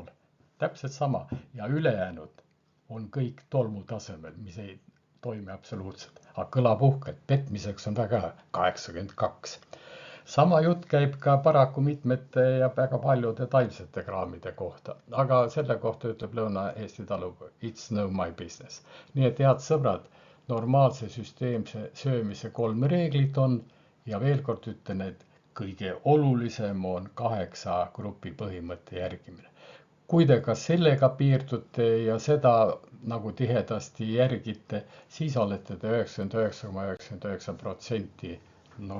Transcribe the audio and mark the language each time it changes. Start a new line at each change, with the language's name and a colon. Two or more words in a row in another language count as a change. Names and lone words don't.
Estonian: Täpselt sama ja ülejäänud on kõik tolmu tasemel, mis ei toimi absoluutselt. Aga kõlab uhkelt, petmiseks on väga 82. Sama jutt käib ka paraku mitmete ja väga paljude taimsete kraamide kohta. Aga selle kohta ütleb Lõuna-Eesti talupoeg,
English: it's no my business.
Estonian: Nii et head sõbrad, normaalse süsteemse söömise 3 reeglit on ja veel kord ütlen, et kõige olulisem on 8 grupi põhimõtte järgimine. Kui te ka sellega piirdute ja seda nagu tihedasti järgite, siis olete te 99,99% normaalne sööja.